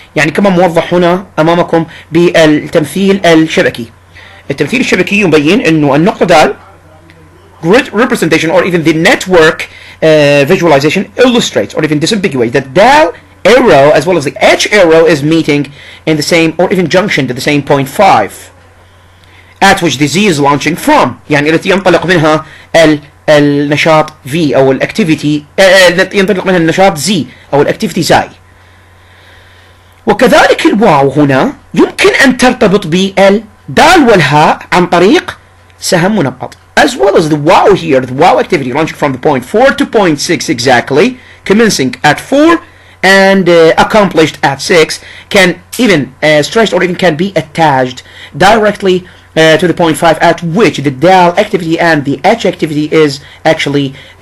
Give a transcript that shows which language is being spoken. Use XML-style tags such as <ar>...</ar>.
<ar>يعني كما موضح هنا أمامكم بالتمثيل الشبكي. التمثيل الشبكي يبين إنه النقطة دال</ar> <en>grid representation, or even the network visualization illustrates or even disambiguates that dal arrow as well as the H arrow is meeting in the same, or even junction to the same 0.5 at which the Z is launching from.</en> <ar>يعني التي ينطلق منها النشاط V أو الأكتيفيتي التي ينطلق منها النشاط Z أو الأكتيفيتي زاي. وكذلك الواو هنا يمكن أن ترتبط بالدال والهاء عن طريق سهم منقط,</ar> <en>as well as the wow here, the wow activity launching from the 0.4 to 0.6 exactly, commencing at 4 and accomplished at 6, can even stretch or even can be attached directly to the 0.5 at which the dal activity and the H activity is actually</en>